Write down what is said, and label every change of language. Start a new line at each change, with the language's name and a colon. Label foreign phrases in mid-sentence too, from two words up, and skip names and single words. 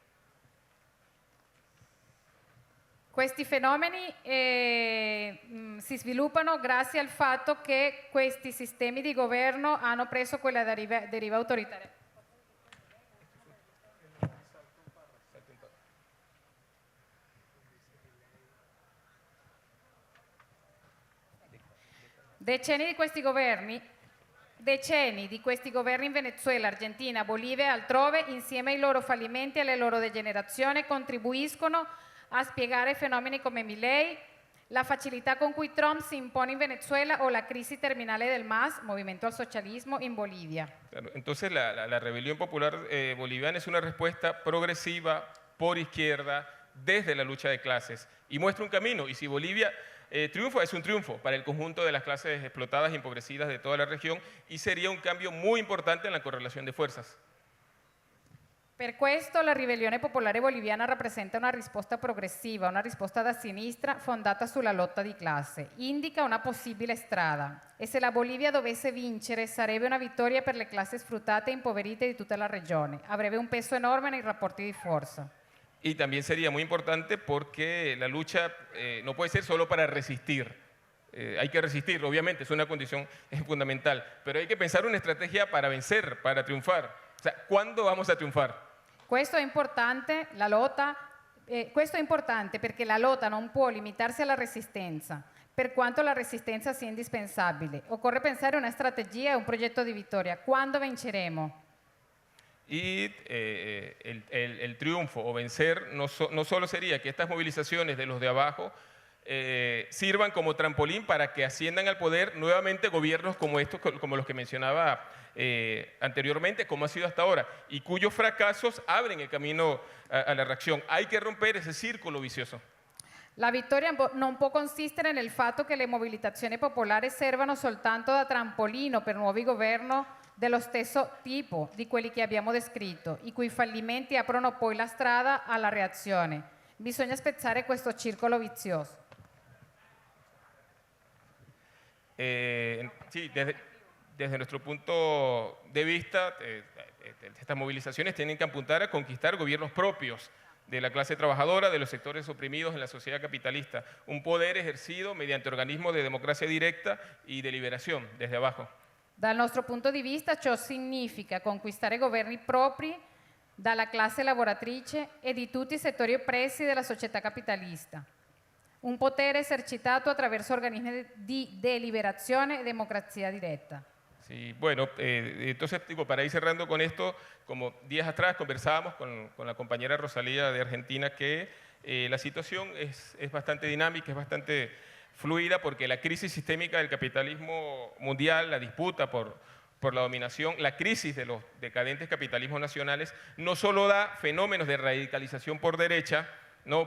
Italian: Questi fenomeni si sviluppano grazie al fatto che questi sistemi di governo hanno preso quella deriva autoritaria. Decenni di questi governi in Venezuela, Argentina, Bolivia e altrove, insieme ai loro fallimenti e alle loro degenerazioni, contribuiscono a spiegare fenomeni come Milei, la facilità con cui Trump si impone in Venezuela o la crisi terminale del MAS, Movimiento al Socialismo, in Bolivia.
Spanish: Claro, entonces la rebelión popular boliviana es una respuesta progresiva por izquierda desde la lucha de clases y muestra un camino. Y si Bolivia triunfa, es un triunfo para el conjunto de las clases explotadas y empobrecidas de toda la región y sería un cambio muy importante en la correlación de fuerzas.
Italian: Per questo la ribellione popolare boliviana rappresenta una risposta progressiva, una risposta da sinistra fondata sulla lotta di classe. Indica una possibile strada e se la Bolivia dovesse vincere sarebbe una vittoria per le classi sfruttate e impoverite di tutta la regione. Avrebbe un peso enorme nei rapporti di forza.
Spanish: Y también sería muy importante porque la lucha no puede ser solo para resistir. Hay que resistir, obviamente, es una condición fundamental, pero hay que pensar una estrategia para vencer, para triunfar. O sea, ¿cuándo vamos a triunfar?
Italian: Questo è importante perché la lotta non può limitarsi alla resistenza, per quanto la resistenza sia indispensabile. Occorre pensare una strategia e un progetto di vittoria. Quando vinceremo?
Spanish: Y el triunfo o vencer no solo sería que estas movilizaciones de los de abajo sirvan como trampolín para que asciendan al poder nuevamente gobiernos como estos, como los que mencionaba anteriormente, como ha sido hasta ahora, y cuyos fracasos abren el camino a la reacción. Hay que romper ese círculo vicioso.
Italian: La vittoria non può consistere nel fatto che le mobilitazioni popolari servano soltanto da trampolino per nuovi governi dello stesso tipo di quelli che abbiamo descritto, i cui fallimenti aprono poi la strada alla reazione. Bisogna spezzare questo circolo vizioso.
Spanish: Sí, desde nuestro punto de vista, estas movilizaciones tienen que apuntar a conquistar gobiernos propios de la clase trabajadora, de los sectores oprimidos en la sociedad capitalista, un poder ejercido mediante organismos de democracia directa y deliberación desde abajo.
Italian: Dal nostro punto di vista ciò significa conquistare governi propri dalla classe lavoratrice e di tutti i settori oppressi della società capitalista. Un potere esercitato attraverso organismi di deliberazione e democrazia diretta.
Spanish: Sí, bueno, entonces digo, para ir cerrando con esto, como días atrás conversábamos con la compañera Rosalía de Argentina que la situación es bastante dinámica, es bastante fluida porque la crisis sistémica del capitalismo mundial, la disputa por la dominación, la crisis de los decadentes capitalismos nacionales, no solo da fenómenos de radicalización por derecha, ¿no?